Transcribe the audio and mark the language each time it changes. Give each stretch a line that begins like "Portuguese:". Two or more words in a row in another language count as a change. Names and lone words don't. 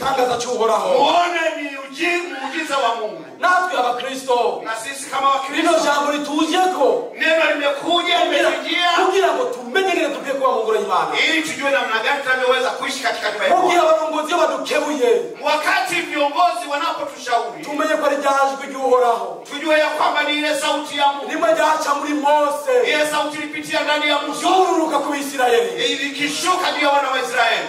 Rundi: igitangaza cy'uhoraho.
Swahili: muone muujiza wa Mungu.
Rundi: Natwe abakristo,
Swahili: Na sisi kama Wakristo,
Rundi: rino jambo ritujeko
Swahili: neno limekuja limeingia
Rundi: kugira ngo tumenye ngene dukwiye kuba mu ngoro y'Imana,
Swahili: ili tujue namna gani tunavyoweza kuishi katika nyumba ya Mungu.
Rundi: kugira abarongozi badukebuye,
Swahili: Wakati viongozi wanapotushauri,
Rundi: tumenye ko ari ryajwe ry'uhoraho,
Swahili: tujue ya kwamba ni ile sauti ya Mungu.
Rundi: rimwe ryaca muri Mose,
Swahili: Ile sauti ilipitia ndani ya Musa,
Rundi: yururuka ku Bisirayeli.
Swahili: ikishuka juu ya wana wa Israeli.